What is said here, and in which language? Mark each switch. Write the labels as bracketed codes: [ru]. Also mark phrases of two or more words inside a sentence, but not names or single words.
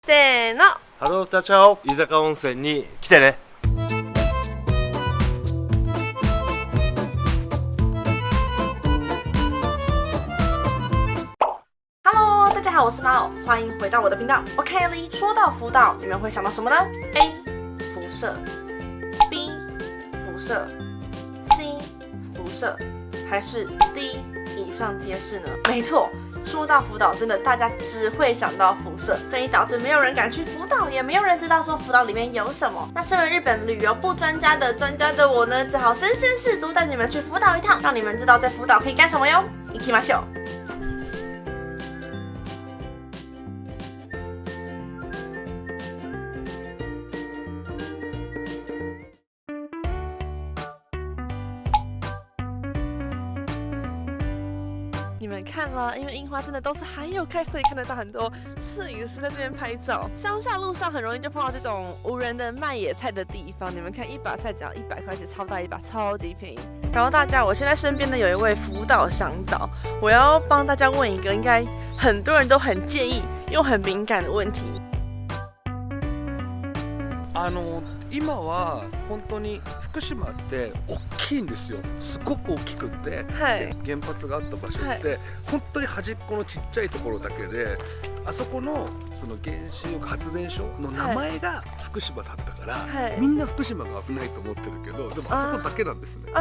[ja] せーの。ハロータチャオ、飯坂温泉に来てね。 [zh] Hello， 大家好，我是猫，欢迎回到我的频道。OK 哩，说到福岛，你们会想到什么呢 ？A. 辐射 ，B. 辐射 ，C. 辐射，还是 D. 以上皆是呢？没错。说到福岛，真的大家只会想到辐射，所以导致没有人敢去福岛，也没有人知道说福岛里面有什么。那身为日本旅游不专家的我呢，只好身先士卒带你们去福岛一趟，让你们知道在福岛可以干什么哟。 [ja] 行きましょう。 [zh] 你们看了，因为樱花真的都是还有开，所以看得到很多摄影师在这边拍照。乡下路上很容易就碰到这种无人的卖野菜的地方，你们看一把菜只要100块，是超大一把，超级便宜。然后大家，我现在身边呢有一位福岛向导，我要帮大家问一个应该很多人都很介意又很敏感的问题。 [ja] 今は本当に福島って大きいんですよ。すごく大きくて、はい、原発があった場所って、はい、本当に端っこのちっちゃいところだけで、あそこのその原子力発電所の名前が福島だったから、はい、みんな福島が危ないと思ってるけど、でもあそこだけなんですね。